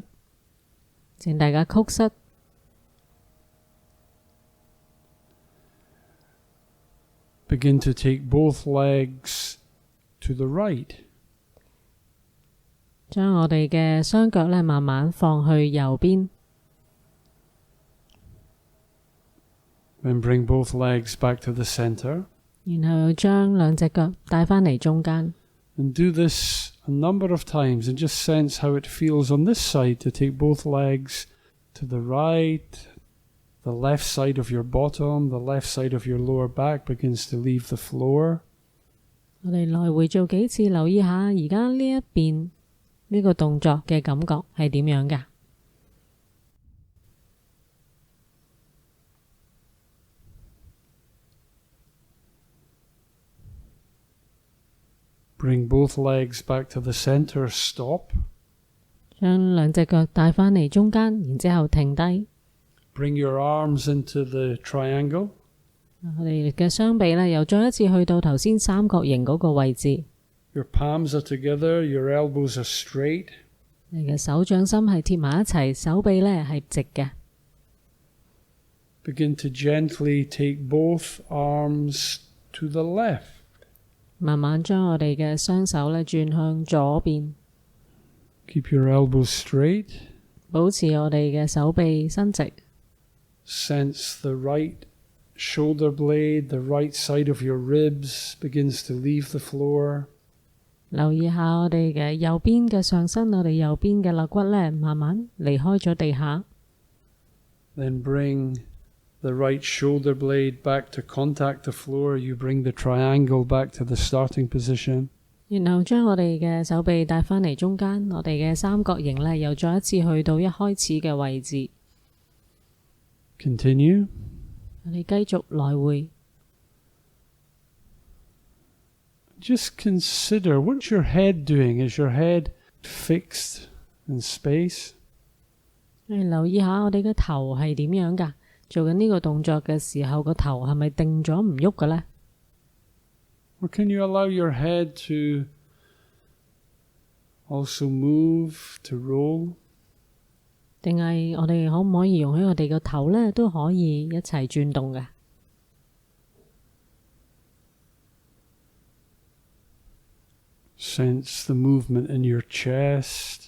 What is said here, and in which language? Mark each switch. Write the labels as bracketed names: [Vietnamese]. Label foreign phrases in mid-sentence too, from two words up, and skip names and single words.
[Cantonese] 請大家曲膝。 [English] Begin to take both legs to the right. [Cantonese] 將我哋嘅雙腳呢慢慢放去右邊。 [English] Then bring both legs back to the center. [Cantonese] 然後將兩隻腳帶返嚟中間。 [English] And do this a number of times and just sense how it feels on this side to take both legs to the right. The left side of your bottom, the left side of your lower back begins to leave the floor. [Cantonese] 我哋來回做幾次，留意下而家呢一邊呢個動作嘅感覺係點樣㗎？ [English] Bring both legs back to the center, stop. [Cantonese] 將兩隻腳帶返嚟中間，然之後停低。 [English] Bring your arms into the triangle. [Cantonese] 我哋嘅雙臂呢，又再一次去到頭先三角形嗰個位置。 [English] Your palms are together, your elbows are straight. [Cantonese] 你嘅手掌心係貼埋一齊，手臂呢係直嘅。 [English] Begin to gently take both arms to the left. [Cantonese] 慢慢將我哋嘅雙手呢轉向左邊。 [English] Keep your elbows straight. [Cantonese] 保持我哋嘅手臂伸直。 [English] Sense the right shoulder blade, the right side of your ribs begins to leave the floor. [Cantonese] 留意下我哋嘅右邊嘅上身，我哋右邊嘅肋骨呢慢慢離開咗地下。 [English] Then bring the right shoulder blade back to contact the floor. You bring the triangle back to the starting position. [Cantonese] 然後將我哋嘅手臂帶返嚟中間，我哋嘅三角形呢又再一次去到一開始嘅位置。 [English] Continue. [Cantonese] 我哋繼續來回。 [English] Just consider, what's your head doing? Is your head fixed in space? [Cantonese] 留意下我哋嘅頭係點樣㗎？ 做緊呢個動作嘅時候，個頭係咪定咗唔喐嘅呢？ [English] Or can you allow your head to also move, to roll? [Cantonese] 定係我哋可唔可以容許我哋個頭呢都可以一齊轉動嘅？ [English] Sense the movement in your chest.